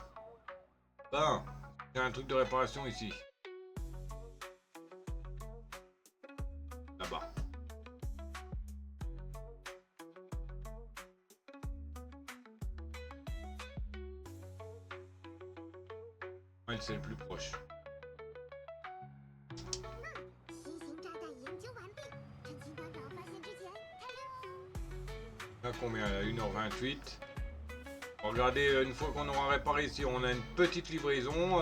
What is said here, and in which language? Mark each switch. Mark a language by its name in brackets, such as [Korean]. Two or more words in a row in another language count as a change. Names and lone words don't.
[French] Ben, j'ai un truc de réparation ici. Là-bas. Elle, c'est le plus proche. [Chinese] 新型炸弹研究完毕，趁秦团长发现之前开始。 [French] Là, combien? À 1h28. Regardez, une fois qu'on aura réparé ici, on a une petite livraison.